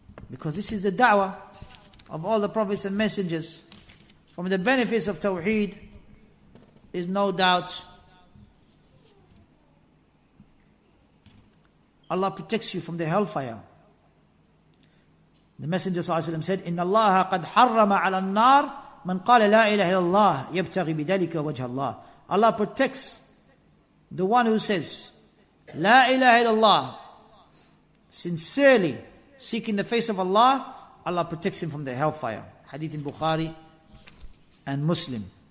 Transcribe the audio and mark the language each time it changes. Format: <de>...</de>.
<en>Because this is the da'wah of all the prophets and messengers. From the benefits of Tawheed is no doubt Allah protects you from the hellfire. The Messenger ﷺ said,</en> <ar>إِنَّ اللَّهَ قَدْ حَرَّمَ عَلَى النَّارِ مَنْ قَالَ لَا إِلَهَ إِلَّا اللَّهِ يَبْتَغِي بِذَلِكَ وَجْهَ اللَّهِ.</ar> <en>Allah protects the one who says, La ilaha illallah, sincerely seeking the face of Allah, Allah protects him from the hellfire. Hadith in Bukhari and Muslim.</en>